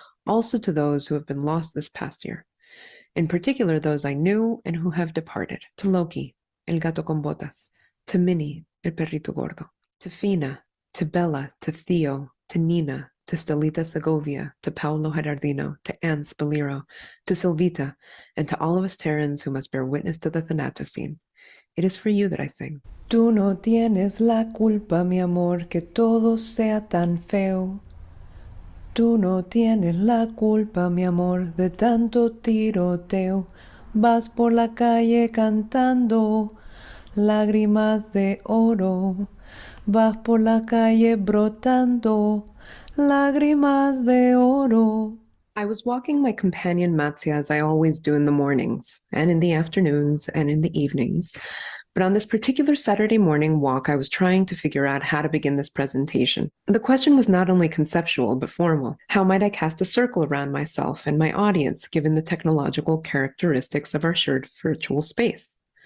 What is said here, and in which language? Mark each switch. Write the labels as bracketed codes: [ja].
[en] also to those who have been lost this past year, in particular those I knew and who have departed, to Loki, [es] el gato con botas, [en] to Minnie, [es] el perrito gordo, [en] to Fina, to Bella, to Theo, to Nina, to Stelita Segovia, to Paolo Gerardino, to Anne Spaliro, to Silvita, and to all of us Terrans who must bear witness to the Thanatocene. It is for you that I sing. [es] Tú no tienes la culpa, mi amor, que todo sea tan feo. Tú no tienes la culpa, mi amor, de tanto tiroteo. Vas por la calle cantando lágrimas de oro. Vas por la calle brotando lágrimas de oro. [en] I was walking my companion Matzia as I always do in the mornings, and in the afternoons, and in the evenings. But on this particular Saturday morning walk, I was trying to figure out how to begin this presentation. The question was not only conceptual, but formal. How might I cast a circle around myself and my audience, given the technological characteristics of our shared virtual space?